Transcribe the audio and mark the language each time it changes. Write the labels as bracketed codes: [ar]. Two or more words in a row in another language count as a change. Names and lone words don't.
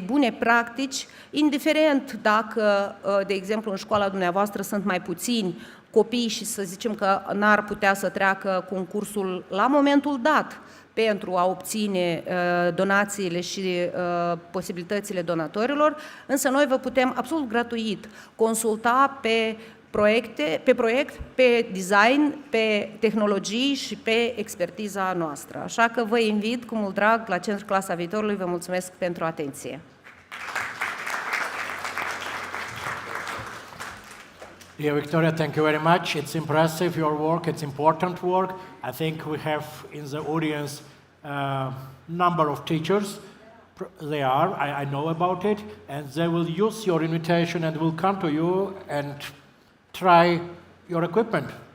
[ro] bune practici, indiferent dacă, de exemplu, în școala dumneavoastră sunt mai puțini copii și să zicem că n-ar putea să treacă concursul la momentul dat pentru a obține donațiile și posibilitățile donatorilor, însă noi vă putem absolut gratuit consulta pe proiect, pe design, pe tehnologii și pe expertiza noastră. Așa că vă invit cu mult drag la Centrul Clasa Viitorului. Vă mulțumesc pentru atenție. [en] Dear Victoria, thank you very much. It's impressive, your work. It's important work. I think we have in the audience a number of teachers. They are, I know about it, and they will use your invitation and will come to you and try your equipment.